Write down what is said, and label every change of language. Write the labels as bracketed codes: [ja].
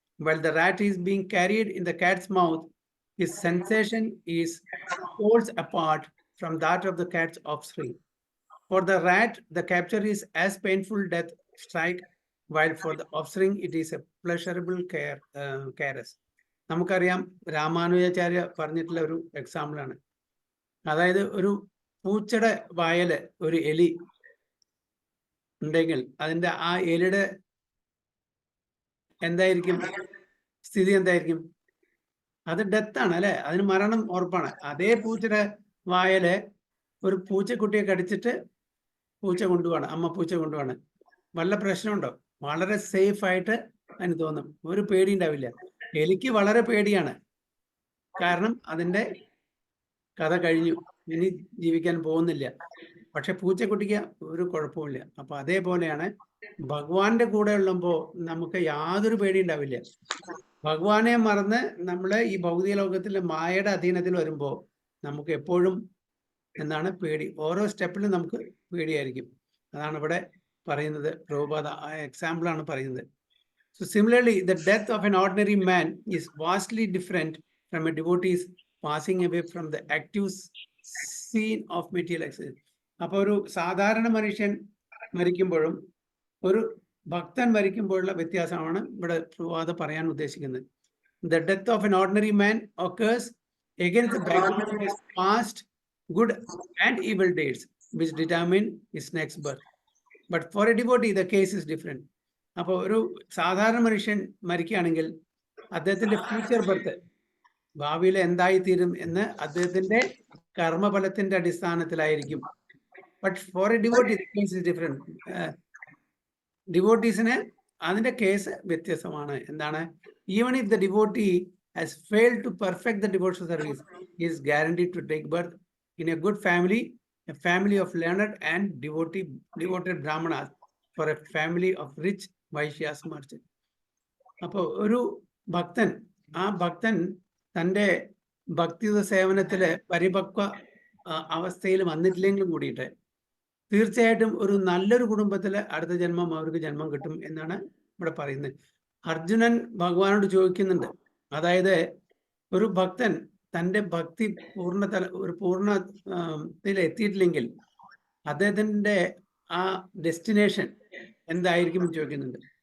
[en] While the rat is being carried in the cat's mouth, his sensation is poles apart from that of the cat's offspring. For the rat, the capture is as painful death strike, while for the offspring it is a pleasurable caress. [ml] നമുക്കറിയാം, രാമാനുജാചാര്യ പറഞ്ഞിട്ടുള്ള ഒരു example ആണ്. അതായത് ഒരു പൂച്ചയുടെ വായല് ഒരു എലി ഉണ്ടെങ്കിൽ അതിന്റെ ആ എലിയുടെ എന്തായിരിക്കും സ്ഥിതി? എന്തായിരിക്കും? അത് ഡെത്താണ് അല്ലെ, അതിന് മരണം ഉറപ്പാണ്. അതേ പൂച്ചയുടെ വായല് ഒരു പൂച്ചക്കുട്ടിയെ കടിച്ചിട്ട് പൂച്ച കൊണ്ടുപോവാണ്, അമ്മ പൂച്ച കൊണ്ടുപോവാണ്, വല്ല പ്രശ്നമുണ്ടോ? വളരെ സേഫ് ആയിട്ട് അതിന് തോന്നും, ഒരു പേടി ഉണ്ടാവില്ല. എലിക്ക് വളരെ പേടിയാണ്, കാരണം അതിന്റെ കഥ കഴിഞ്ഞു, ഇനി ജീവിക്കാൻ പോകുന്നില്ല. പക്ഷെ പൂച്ചക്കുട്ടിക്ക് ഒരു കുഴപ്പമില്ല. അപ്പൊ അതേപോലെയാണ് ഭഗവാന്റെ കൂടെ ഉള്ളപ്പോൾ നമുക്ക് യാതൊരു പേടി ഉണ്ടാവില്ല. ഭഗവാനെ മറന്ന് നമ്മള് ഈ ഭൗതിക ലോകത്തിലെ മായയുടെ അധീനത്തിൽ വരുമ്പോൾ നമുക്ക് എപ്പോഴും എന്താണ് പേടി, ഓരോ സ്റ്റെപ്പിലും നമുക്ക് പേടിയായിരിക്കും. അതാണ് ഇവിടെ പറയുന്നത്. പ്രഭുപാദ ആ എക്സാമ്പിൾ ആണ് പറയുന്നത്. [en] So similarly, the death of an ordinary man is vastly different from a devotee's passing away from the active scene of material existence. [ml] അപ്പോൾ ഒരു സാധാരണ മനുഷ്യൻ മരിക്കുമ്പോഴും ഒരു ഭക്തൻ മരിക്കുമ്പോഴുള്ള വ്യത്യാസമാണ് ഇവിടെ പ്രഭുപാദ പറയാൻ ഉദ്ദേശിക്കുന്നത്. [en] The death of an ordinary man occurs against the background of his past good and evil deeds, which determine his next birth. But for a devotee, the case is different. [ml] അപ്പോൾ ഒരു സാധാരണ മനുഷ്യൻ മരിക്കുകയാണെങ്കിൽ അദ്ദേഹത്തിന്റെ ഫ്യൂച്ചർ ബർത്ത്, ഭാവിയിൽ എന്തായിത്തീരും എന്ന് അദ്ദേഹത്തിന്റെ കർമ്മഫലത്തിന്റെ അടിസ്ഥാനത്തിലായിരിക്കും. [en] But for a devotee the case is different. [ml] ഡിവോട്ടീസിന് അതിന്റെ കേസ് വ്യത്യസ്തമാണ്. എന്താണ്? [en] Even if the devotee has failed to perfect the devotional service, he is guaranteed to take birth in a good family, a family of learned and devoted brahmanas, for a family of rich Vaishyas merchant. [ml] അപ്പോൾ ഒരു ഭക്തൻ, ആ ഭക്തൻ തൻ്റെ ഭക്തിയുത സേവനത്തില് പരിപക്വ അവസ്ഥയിൽ വന്നിട്ടില്ലെങ്കിലും കൂടിയിട്ട് തീർച്ചയായിട്ടും ഒരു നല്ലൊരു കുടുംബത്തില് അടുത്ത ജന്മം അവർക്ക് ജന്മം കിട്ടും എന്നാണ് ഇവിടെ പറയുന്നത്. അർജുനൻ ഭഗവാനോട് ചോദിക്കുന്നുണ്ട്, അതായത് ഒരു ഭക്തൻ തൻ്റെ ഭക്തി പൂർണ്ണത്തിൽ എത്തിയിട്ടില്ലെങ്കിൽ അദ്ദേഹത്തിൻ്റെ ആ ഡെസ്റ്റിനേഷൻ എന്തായിരിക്കും എന്ന് ചോദിക്കുന്നുണ്ട്.